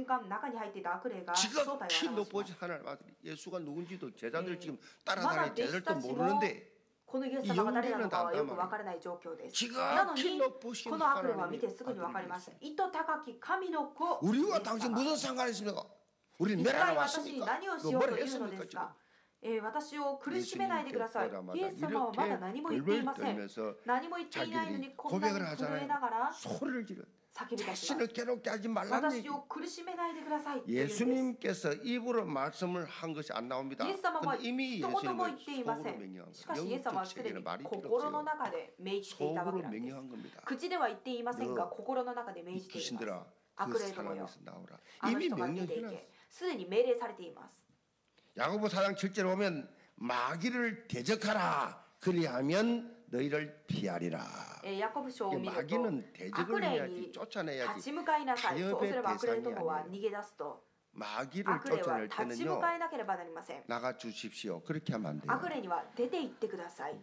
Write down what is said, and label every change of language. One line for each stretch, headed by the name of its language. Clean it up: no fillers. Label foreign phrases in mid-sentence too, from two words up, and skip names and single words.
Korean: 지극히 높으신 하나님 아들 예수가 누군지도 제자들 지금 따라다니는 제자들도 모르는데 이 영리는 다 안다만 지극히 높으신 하나님의 우리와 당신 무슨 상관이 있습니까? 우리는 멸하러 왔습니까? 뭘 했습니까 지금?
Japanese: 私を苦しめないでください。イエス様はまだ何も言っていません。何も言っていないのにこんなに震えながら叫び出します。私を苦しめないでくださいって言うんです。
Korean: 예수님께서 입으로 말씀을 한 것이 안 나옵니다. 이미 예수님은 속으로 명령한 거예요. 영적세계는 말이 필요 없어요. 속으로 명령한 겁니다.
Japanese: 口では言っていませんが心の中で命じています。悪霊どもよ、あの人が出ていけ。すでに命令されています。
Korean: 야고보 4장 7절에 보면 마귀를 대적하라 그리하면 너희를 피하리라. 마귀는 대적을 해야지 쫓아내야지 타협의 대상이 아니에요. 마귀를 쫓아낼 때는요 나가 주십시오 그렇게 하면 안 돼요.